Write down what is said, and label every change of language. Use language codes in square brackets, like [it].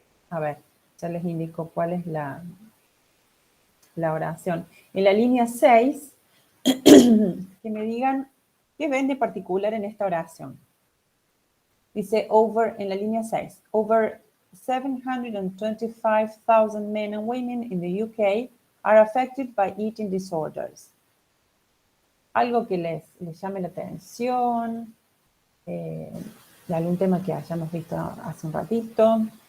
[es] A ver, ya les indico cuál es la oración. En la línea 6, que me digan qué ven de particular en esta oración. Dice, en la línea 6, [en] over 725,000 men and women in the UK are affected by eating disorders. [es] Algo que les llame la atención, de algún tema que hayamos visto hace un ratito.